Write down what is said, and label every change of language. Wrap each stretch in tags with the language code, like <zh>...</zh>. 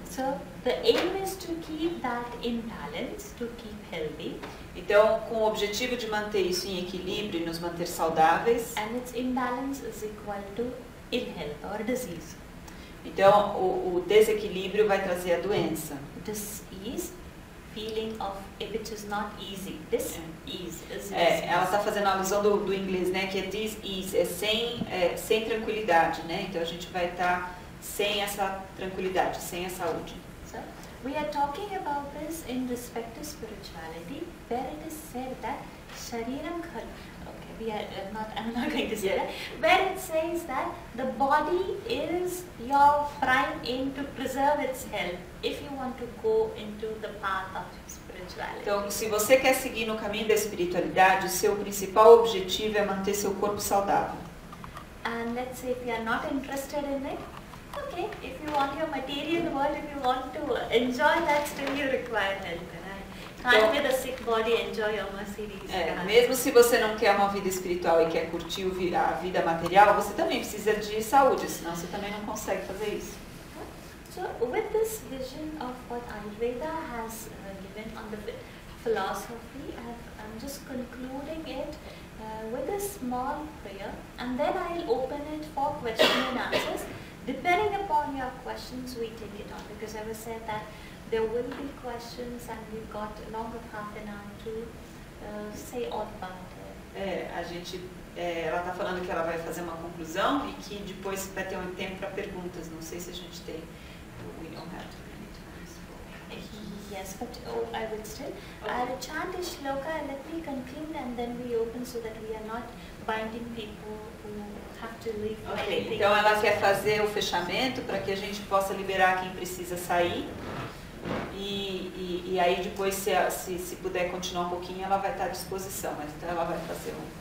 <en>So the aim is to keep that in balance, to keep healthy,</en> <pt>Então, com o objetivo de manter isso em equilíbrio e nos manter saudáveis,</pt> <en>and its imbalance is equal to ill health or disease.</en> <pt>então o desequilíbrio vai trazer a doença.</pt> <en>Disease, feeling of if it is not easy. This is</en> <pt>Ela está fazendo a alusão do inglês, né? Que é dis-ease, sem tranquilidade, né? Então a gente vai estar sem essa tranquilidade, sem a saúde.</pt> <en>So we are talking about this in respect to spirituality, where it is said that shariram khal. Okay, I'm not going to say that. Where it says that the body is your prime aim to preserve its health if you want to go into the path of spirituality.</en> <pt>Então, se você quer seguir no caminho da espiritualidade, o seu principal objetivo é manter seu corpo saudável.</pt> <en>And let's say if you are not interested in it, okay, if you want your material world, if you want to enjoy that, still you require health. Can't with a sick body enjoy your Mercedes.</en> <pt>Mesmo se você não quer uma vida espiritual e quer curtir a vida material, você também precisa de saúde, senão você também não consegue fazer isso.</pt> <en>So with this vision of what Ayurveda has given on the philosophy, I'm just concluding it with a small prayer, and then I'll open it for question and answers. Depending upon your questions, we take it on, because I was said that there will be questions and we've got along with half an hour to say all about it.</en> <pt>Ela está falando que ela vai fazer uma conclusão e que depois vai ter um tempo para perguntas. Não sei se a gente tem.</pt> <en>We don't have too many times for... Yes, but I would still. I'll chant a shloka, let me conclude, and then we open so that we are not binding people who have to leave.</en> <pt>Okay, então ela quer fazer o fechamento para que a gente possa liberar quem precisa sair. E aí depois, se puder continuar um pouquinho, ela vai estar à disposição, mas então ela vai fazer</pt>